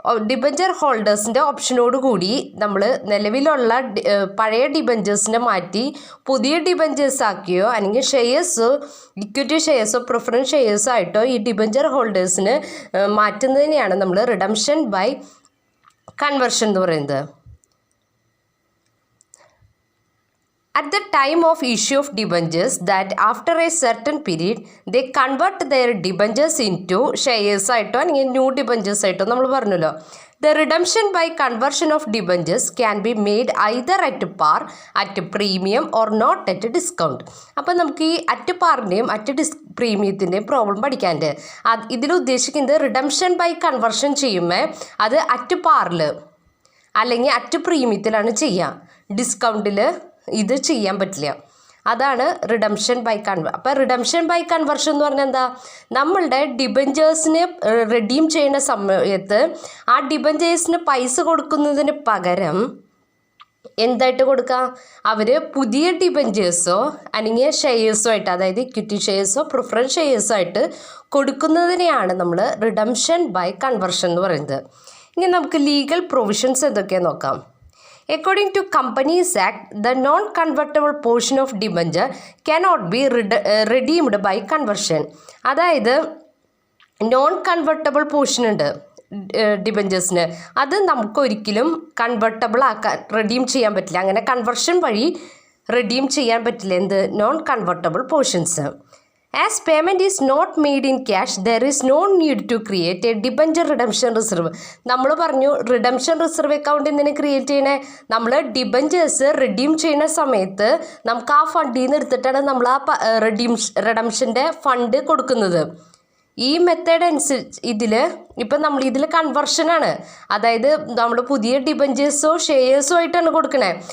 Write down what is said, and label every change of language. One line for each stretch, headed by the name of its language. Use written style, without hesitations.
Malayalam: Debenture ഹോൾഡേഴ്സിൻ്റെ ഓപ്ഷനോട് കൂടി നമ്മൾ നിലവിലുള്ള പഴയ ഡിബഞ്ചേഴ്സിനെ മാറ്റി പുതിയ ഡിബഞ്ചേഴ്സ് ആക്കിയോ അല്ലെങ്കിൽ ഷെയർസോ ഇക്വിറ്റി ഷെയർസോ പ്രിഫറൻസ് ഷെയർസോ ആയിട്ടോ ഈ ഡിബഞ്ചർ ഹോൾഡേഴ്സിന് മാറ്റുന്നതിനെയാണ് നമ്മൾ റിഡംഷൻ ബൈ കൺവേർഷൻ എന്ന് പറയുന്നത്.
English: At the time of issue of debentures, that after a certain period they convert their debentures into shares
Malayalam: ആയിട്ടോ അല്ലെങ്കിൽ ന്യൂ ഡിബഞ്ചേഴ്സ് ആയിട്ടോ നമ്മൾ പറഞ്ഞല്ലോ.
English: The redemption by conversion of debentures can be made either at par, at premium or not at discount.
Malayalam: അപ്പം നമുക്ക് ഈ at പാറിൻ്റെയും at പ്രീമിയത്തിൻ്റെയും problem പഠിക്കാനുണ്ട്. ഇതിൽ ഉദ്ദേശിക്കുന്നത് റിഡംഷൻ ബൈ കൺവേർഷൻ ചെയ്യുമ്പോൾ അത് അറ്റ് പാറിൽ അല്ലെങ്കിൽ അറ്റ് പ്രീമിയത്തിലാണ് ചെയ്യുക. ഡിസ്കൗണ്ടിൽ ഇത് ചെയ്യാൻ പറ്റില്ല. അതാണ് റിഡംഷൻ ബൈ അപ്പോൾ റിഡംഷൻ ബൈ കൺവേർഷൻ എന്ന് പറഞ്ഞാൽ എന്താ? നമ്മളുടെ ഡിബഞ്ചേഴ്സിനെ റെഡീം ചെയ്യുന്ന സമയത്ത് ആ ഡിബഞ്ചേഴ്സിന് പൈസ കൊടുക്കുന്നതിന് പകരം എന്തായിട്ട് കൊടുക്കുക? അവർ പുതിയ ഡിബഞ്ചേഴ്സോ അല്ലെങ്കിൽ ഷെയർസോ ആയിട്ട്, അതായത് ഇക്വിറ്റി ഷെയർസോ പ്രിഫറൻസ് ഷെയർസോ ആയിട്ട് കൊടുക്കുന്നതിനെയാണ് നമ്മൾ റിഡംഷൻ ബൈ കൺവേർഷൻ എന്ന് പറയുന്നത്. ഇനി നമുക്ക് ലീഗൽ പ്രൊവിഷൻസ് എന്തൊക്കെയാണെന്ന് നോക്കാം.
English: According to Companies Act, the non-convertible portion of debenture cannot be redeemed by conversion.
Malayalam: അതായത് നോൺ കൺവെർട്ടബിൾ പോർഷൻ ഉണ്ട് ഡിബഞ്ചേഴ്സിന്, അത് നമുക്ക് ഒരിക്കലും കൺവെർട്ടബിൾ ആക്കാൻ റെഡീം ചെയ്യാൻ പറ്റില്ല. അങ്ങനെ കൺവെർഷൻ വഴി റെഡീം ചെയ്യാൻ പറ്റില്ല. എന്ത്? Non convertible portions.
English: As payment is not made in cash, there is no need to create a debenture redemption reserve.
Malayalam: നമ്മൾ പറഞ്ഞു റിഡംഷൻ റിസർവ് അക്കൗണ്ട് എന്തിനെ ക്രിയേറ്റ് ചെയ്യണേ? നമ്മൾ റിഡീം ചെയ്യുന്ന സമയത്ത് നമുക്ക് ആ ഫണ്ടിൽ നിന്ന് എടുത്തിട്ടാണ് നമ്മൾ ആ റിഡംഷൻ്റെ ഫണ്ട് കൊടുക്കുന്നത്. ഈ മെത്തേഡ് അനുസരിച്ച് ഇപ്പം നമ്മൾ ഇതിൽ കൺവെർഷനാണ്, അതായത് നമ്മൾ പുതിയ ഡിബഞ്ചേഴ്സോ ഷെയർസോ ആയിട്ടാണ് കൊടുക്കണേ.